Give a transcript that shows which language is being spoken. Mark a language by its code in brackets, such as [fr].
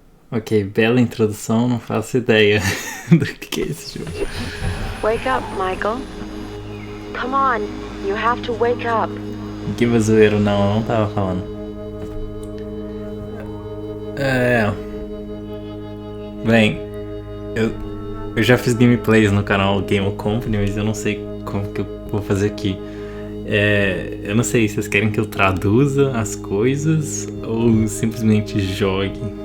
[pt] Ok, bela introdução, não faço ideia do que é esse jogo. [en] Wake up, Michael. Come on, you have to wake up. [pt] Que zoeiro, não, eu não tava falando. Bem, eu já fiz gameplays no canal Gamo Company, mas eu não sei como que eu vou fazer aqui. Eu não sei se vocês querem que eu traduza as coisas ou simplesmente jogue.